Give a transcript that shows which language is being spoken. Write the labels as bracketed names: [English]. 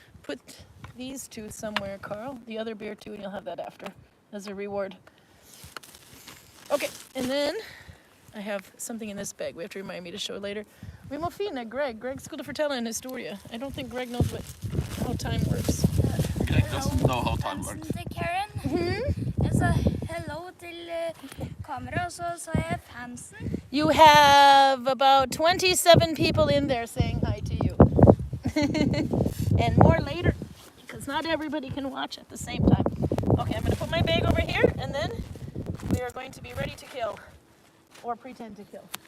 [English] Put these two somewhere, Karl. The other beer too, and you'll have that after as a reward. Okay, and then I have something in this bag. We have to remind me to show later. [Norwegian] Vi må finne Greg. Greg skulle fortelle en historie. [English] I don't think Greg knows how time works. Greg doesn't know how time works. [Norwegian] Til Karin. Jeg sa hello til kamera, og så sa jeg fansen. [English] You have about 27 people in there saying hi to you. And more later, because not everybody can watch at the same time. Okay, I'm going to put my bag over here, and then we are going to be ready to kill. Or pretend to kill.